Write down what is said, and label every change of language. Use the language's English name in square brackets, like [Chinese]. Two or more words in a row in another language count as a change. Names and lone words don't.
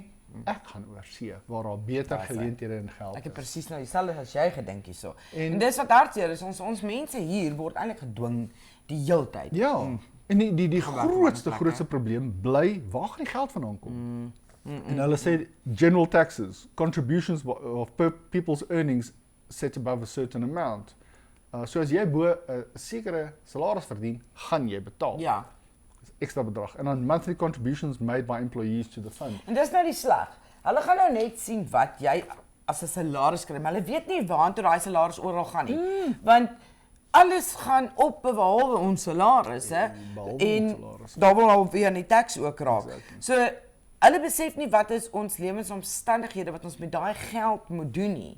[Afrikaans] Ek gaan oorsee waar daar beter geleenthede en geld is. Ek het presies nou dieselfde as jy gedink hierso. En dis wat hartseer is, ons mense hier word eintlik gedwing die hele tyd. Ja. En die grootste probleem bly, waar gaan die geld vandaan kom? En hulle sê [English] general taxes, contributions of people's earnings set above a certain amount. [Afrikaans] So as jy bo 'n sekere salaris verdien, gaan jy betaal. Ja. Extra bedrag. En dan [English] monthly contributions made by employees to the fund. [Afrikaans] En dis nou die sleg. Hulle gaan nou net sien wat jy as 'n salaris kry, maar hulle weet nie waartoe daai salaris oral gaan nie. Want alles gaan op behalwe ons salarisse en daar wil nou weer aan die tax ook raak. So hulle besef nie wat is ons lewensomstandighede wat ons met daai geld moet doen nie.